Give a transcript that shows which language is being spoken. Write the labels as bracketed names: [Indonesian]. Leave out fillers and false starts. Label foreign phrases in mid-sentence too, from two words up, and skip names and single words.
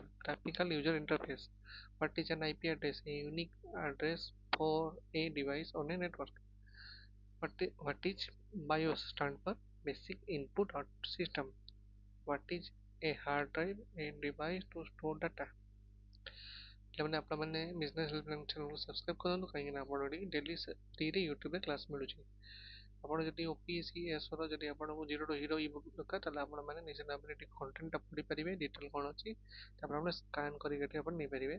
[English] Graphical User Interface. What is an IP address? A unique address for a device on a network. What is BIOS stand for? Basic Input System. What is a hard drive? A device to store data. [Odia] ପିଲାମାନେ ଆପଣମାନେ ବିଜନେସ୍ ହେଲ୍ପଲାଇନ୍ ଚ୍ୟାନେଲକୁ ସବସ୍କ୍ରାଇବ୍ କରନ୍ତୁ, କାହିଁକିନା ଆପଣ ଡେଲି ଫ୍ରିରେ ୟୁଟ୍ୟୁବରେ କ୍ଲାସ୍ ମିଳୁଛି। ଆପଣ ଯଦି ଓପିଏସ୍ସି ଏସ୍ର ଯଦି ଆପଣଙ୍କୁ [English] zero to hero e book [Odia] ଦରକାର, ତାହେଲେ ଆପଣମାନେ ନିଜ ଭାବରେ ଏଠି କଣ୍ଟେଣ୍ଟଟା ପଢ଼ିପାରିବେ, ଡିଟେଲ୍ କ'ଣ ଅଛି ତାପରେ ଆପଣ ସ୍କାନ୍ କରିକି ଏଠି ଆପଣ ନେଇପାରିବେ।